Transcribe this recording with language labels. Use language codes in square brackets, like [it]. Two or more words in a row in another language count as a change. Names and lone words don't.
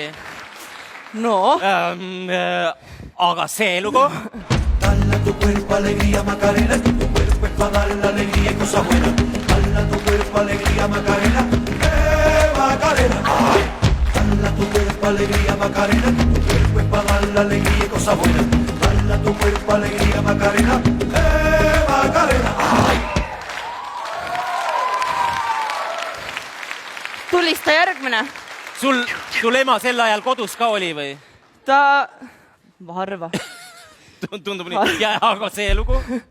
[et] No. Aga see lugu? [es] Dala tu cuerpo alegría Macarena, que tu cuerpo es para dar la alegría y cosa buena. Dala tu cuerpo alegría Macarena, Macarena. Dala tu cuerpo alegría Macarena, que tu cuerpo es para dar la alegría y cosa buena. Dala tu cuerpo alegría Macarena, Macarena. [et] Tulista järgmine. Sul ema sel ajal kodus ka oli või? Ta... Harva. Tundub nii. Ja aga see lugu?